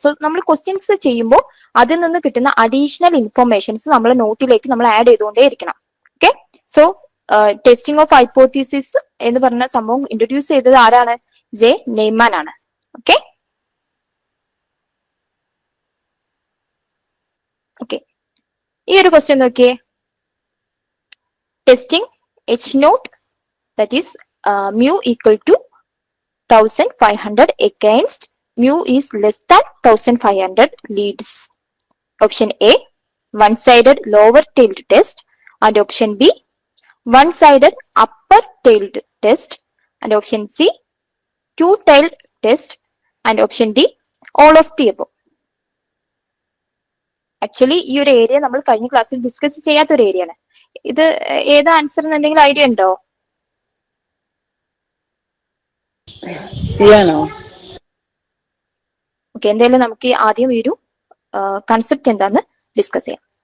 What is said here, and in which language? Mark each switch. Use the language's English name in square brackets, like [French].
[Malayalam] So നമ്മൾ questions ചെയ്യുമ്പോൾ അതിൽ നിന്ന് കിട്ടുന്ന അഡീഷണൽ ഇൻഫർമേഷൻസ് നമ്മൾ നോട്ടിലേക്ക് നമ്മൾ ആഡ് ചെയ്തുകൊണ്ടേ ഇരിക്കണം. Okay, so testing of hypothesis എന്ന് പറഞ്ഞ സംഭവം ഇൻട്രൊഡ്യൂസ് ചെയ്തത് ആരാണ്? ജെ നെയ്മാൻ ആണ്. ഓക്കെ ഓക്കെ ഈ ഒരു ക്വസ്റ്റ്യൻ നോക്കിയേ. [English] Testing H naught that is mu equal to 1500 against mu is less than 1500 leads. Option A one-sided lower tailed test, and option B one-sided upper tailed test, and option C two-tailed test, and option D all of the above. [Malayalam] Actually ഈ ഒരു area നമ്മൾ കഴിഞ്ഞ ക്ലാസ്സിൽ discuss ചെയ്യാത്ത ഒരു area ആണ്. ഇത് ഏതാ ആൻസർ എന്ന് എന്തെങ്കിലും ഐഡിയ ഉണ്ടോ? ഓക്കെ, എന്തായാലും നമുക്ക് ആദ്യം ഈ ഒരു കൺസെപ്റ്റ് എന്താന്ന് ഡിസ്കസ് ചെയ്യാം.